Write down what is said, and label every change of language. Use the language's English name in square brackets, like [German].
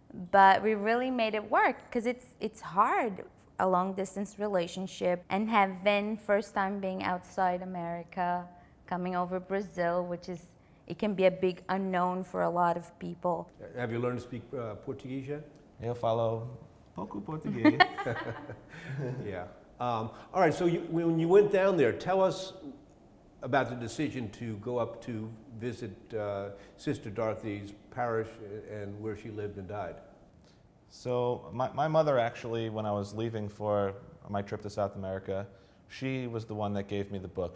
[English] But we really made it work, because it's hard, a long distance relationship, and have been first time being outside America, coming over Brazil, which is, it can be a big unknown for a lot of people. Have you learned to speak Portuguese yet? [Portuguese] Eu falo pouco português. [English] Yeah. All right, so when you went down there, tell us about the decision to go up to visit Sister Dorothy's parish and where she lived and died. So my mother actually, when I was leaving for my trip to South America, she was the one that gave me the book.